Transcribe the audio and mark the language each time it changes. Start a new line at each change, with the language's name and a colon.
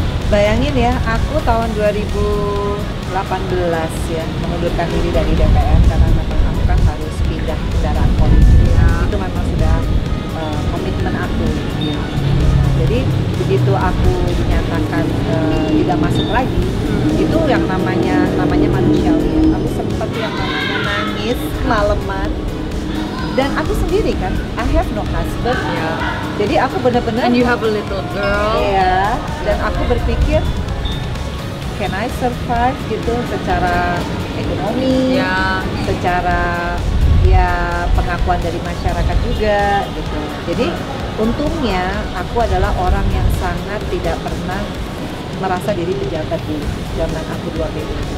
Indonesian: Bayangin ya, aku tahun 2018 ya mengundurkan diri dari DPR karena memang aku kan harus pindah kendaraan politik. Itu memang sudah komitmen aku. Ya. Jadi begitu aku dinyatakan tidak masuk lagi, itu yang namanya manusiawi. Aku sempat yang namanya nangis malaman. Dan aku sendiri kan,
English: I have no husband.
Indonesian: Jadi aku benar-benar.
English: And you have a little girl.
Indonesian: Iya. Dan aku berpikir,
English: can I survive
Indonesian: gitu secara ekonomi, secara ya pengakuan dari masyarakat juga gitu. Jadi untungnya aku adalah orang yang sangat tidak pernah merasa diri pejabat di zaman aku 2 periode.